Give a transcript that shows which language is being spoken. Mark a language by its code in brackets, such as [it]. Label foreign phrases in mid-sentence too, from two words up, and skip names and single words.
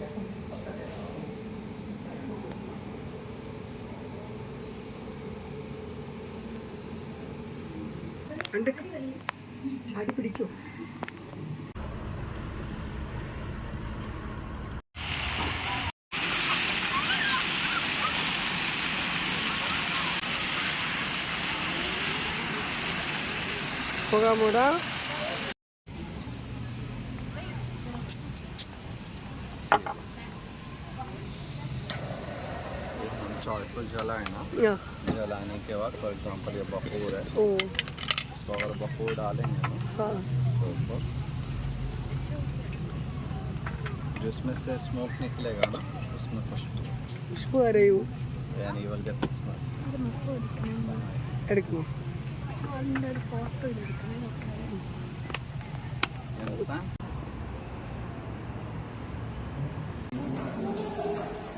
[ml] ചാടി പിടിക്കോ? പോകാമോടാ? [hi] चावल जला है ना, जलाने के बाद [en] for example [hi] ये बखूर है, तो अगर बखूर डालेंगे ना तो ऊपर जिसमें से स्मोक निकलेगा ना, उसमें खुशबू आ रही हो, यानी [en] you will get the smell. [ml] എടുക്കുമോ? [en] You understand?